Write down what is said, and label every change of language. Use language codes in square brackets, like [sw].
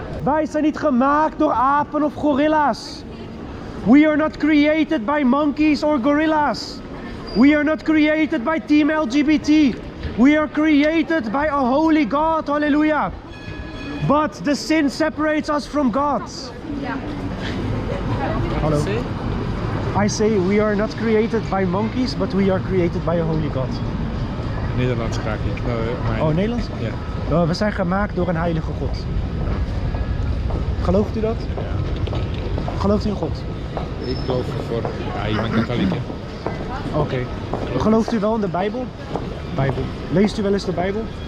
[nl] Wij zijn niet gemaakt door apen of gorilla's. [en] We are not created by monkeys or gorillas. We are not created by Team LGBT. We are created by a holy God. Hallelujah. But the sin separates us from God. Hello. I say we are not created by monkeys, but we are created by a holy God. [nl] Nederlands graag ik. Oh, Nederlands? Ja. We zijn gemaakt door een heilige God. Gelooft u dat? Gelooft u in God? Ik geloof voor. Ja, ik ben katholiek. Hè. Oké. Gelooft u wel in de Bijbel? Bijbel. Leest u wel eens de Bijbel?